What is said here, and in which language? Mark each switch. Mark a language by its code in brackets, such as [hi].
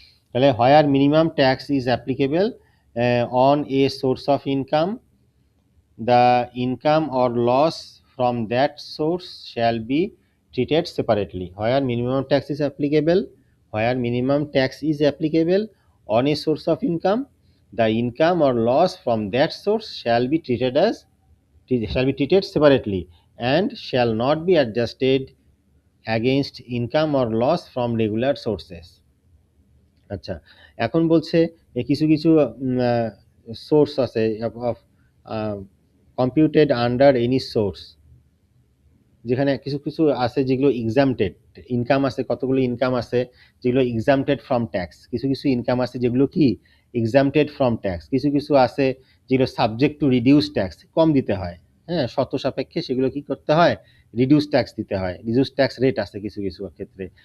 [en] তাহলে where minimum tax is applicable on a source of income, the income or loss from that source shall be treated separately. Where minimum tax is applicable, where minimum tax is applicable on a source of income, the income or loss from that source shall be shall be treated separately and shall not be adjusted against income or loss from regular sources. [bn] আচ্ছা, এখন বলছে কিছু কিছু source আছে [en] of computed under any source, [bn] যেখানে কিছু কিছু আছে যেগুলো এক্সামটেড ইনকাম আছে, কতগুলো ইনকাম আছে যেগুলো [en] exempted from tax, [bn] কিছু কিছু ইনকাম আছে যেগুলো কি এক্সামটেড ফ্রম ট্যাক্স, কিছু কিছু আছে যেগুলো [en] subject to reduce tax, [bn] কম দিতে হয়, হ্যাঁ শর্ত সাপেক্ষে সেগুলো কি করতে হয়, রিডিউস ট্যাক্স দিতে হয়, রিডিউস ট্যাক্স রেট আছে কিছু কিছু ক্ষেত্রে।